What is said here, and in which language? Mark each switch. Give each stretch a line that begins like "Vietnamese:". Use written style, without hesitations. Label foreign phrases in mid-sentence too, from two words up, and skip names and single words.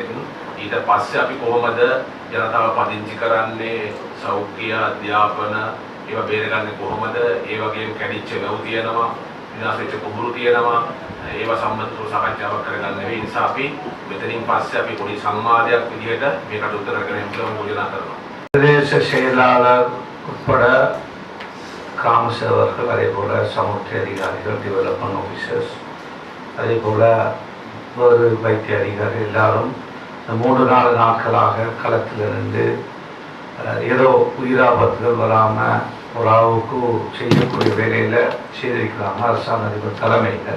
Sinhala: ඊට පස්සේ අපි කොහොමද ජනතාව පදිංචි කරන්නේ? සෞඛ්‍ය අධ්‍යාපන ඒවා බේරගන්නේ කොහොමද? ඒ වගේම කැඩිච්ච වැව් තියෙනවා, විනාශ වෙච්ච කුඹුරු තියෙනවා. ඒවා සම්බන්ධව සාකච්ඡාවක් කරගන්න වෙයි. නිසා අපි මෙතනින් පස්සේ අපි පොඩි සංවාදයක් විදිහට මේකට උත්තර කරගෙන යන්න යෝජනා කරනවා.
Tamil: பிரதேச செயலாளர் உட்பட கிராம சேவர்கள், அதே போல் சமூக அதிகாரிகள்,
English: development officers,
Tamil: அதே போல் வேறு வைத்திய அதிகாரி எல்லாரும் இந்த 3-4 நாட்களாக களத்திலிருந்து ஏதோ உயிராபத்துகள் வராமல் ஒரு அளவுக்கு செய்யக்கூடிய வேலையில் செய்திருக்கிறாங்க அரசாங்க அதிபர் தலைமையில்.